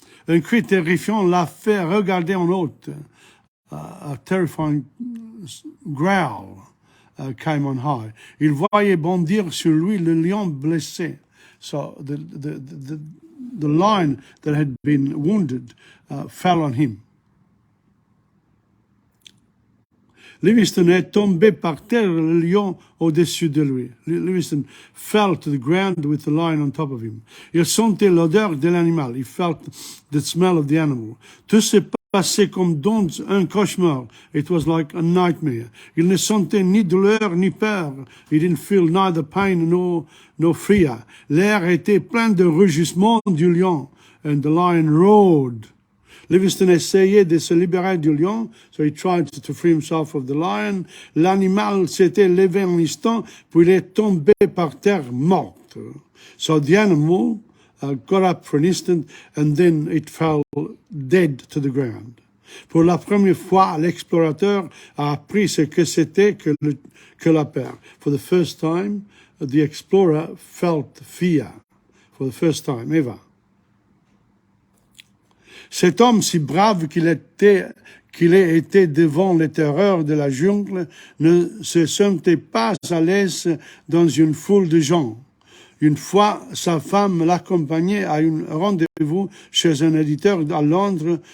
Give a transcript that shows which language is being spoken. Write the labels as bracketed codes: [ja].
[fr] Un cri terrifiant l'a fait regarder en haut. [en] A terrifying growl came on high. [fr] Il voyait bondir sur lui le lion blessé. [en] So the lion that had been wounded fell on him. [fr] Livingstone est tombé par terre, le lion au-dessus de lui. [en] Livingstone fell to the ground with the lion on top of him. [fr] Il sentait l'odeur de l'animal. [en] He felt the smell of the animal. [fr] Tout s'est passé comme dans un cauchemar. [en] It was like a nightmare. [fr] Il ne sentait ni douleur ni peur. [en] He didn't feel neither pain nor fear. [fr] L'air était plein de rugissements du lion. [en] And the lion roared. [fr] Livingstone essayait de se libérer du lion, [en] so he tried to free himself of the lion. [fr] L'animal s'était levé un instant, puis il est tombé par terre mort. [en] So the animal got up for an instant, and then it fell dead to the ground. [fr] Pour la première fois, l'explorateur a appris ce que c'était que la peur. [en] For the first time, the explorer felt fear. For the first time ever. [fr] Cet homme si brave qu'il ait été devant les terreurs de la jungle ne se sentait pas à l'aise dans une foule de gens. Une fois, sa femme l'accompagnait à un rendez-vous chez un éditeur à Londres.